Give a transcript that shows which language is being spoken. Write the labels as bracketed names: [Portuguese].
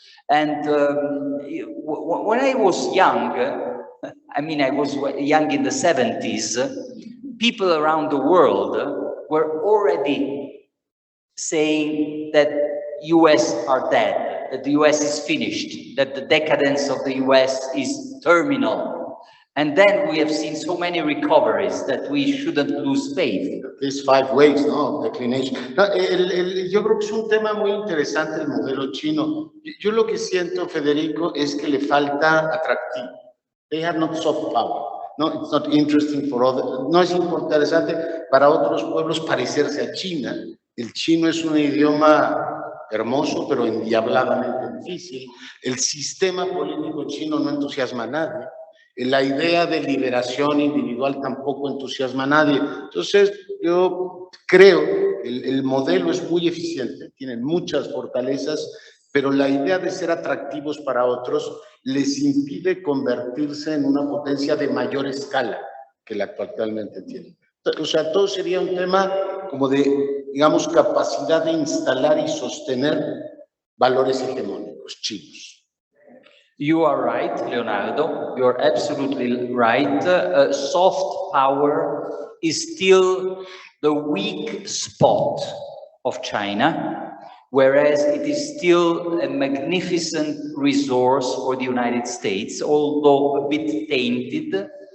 [English] And when I was young, I mean, I was young in the 70s, people around the world were already saying that US are dead, that the US is finished, that the decadence of the US is terminal. And then we have seen so many recoveries that we shouldn't lose faith. These 5 ways, ¿no? Declination. [Spanish] No, yo creo que es un tema muy interesante el modelo chino. Yo lo que siento, Federico, es que le falta atractivo. [English] They have not soft power. No, it's not interesting for others. [Spanish] No es interesante para otros pueblos parecerse a China. El chino es un idioma hermoso, pero endiabladamente difícil. El sistema político chino no entusiasma a nadie. La idea de liberación individual tampoco entusiasma a nadie. Entonces, yo creo que el modelo es muy eficiente, tiene muchas fortalezas, pero la idea de ser atractivos para otros les impide convertirse en una potencia de mayor escala que la que actualmente tiene. O sea, todo sería un tema como de, digamos, capacidad de instalar y sostener valores hegemónicos chinos. [English] You are right, Leonardo. You are absolutely right. Soft power is still the weak spot of China, whereas it is still a magnificent resource for the United States, although a bit tainted.